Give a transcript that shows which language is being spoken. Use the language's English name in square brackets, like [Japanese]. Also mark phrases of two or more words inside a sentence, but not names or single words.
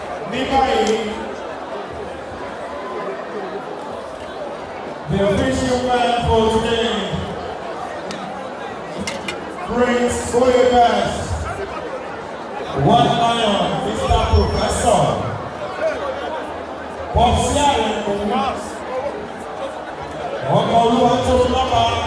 [Yoruba] ní báyìí, [English] the official man for today, Prince Boyebas, One Lion, Mister Professor, [Yoruba] Popsi Àyìnbó, ọmọ Olúwatóbilọ́ba.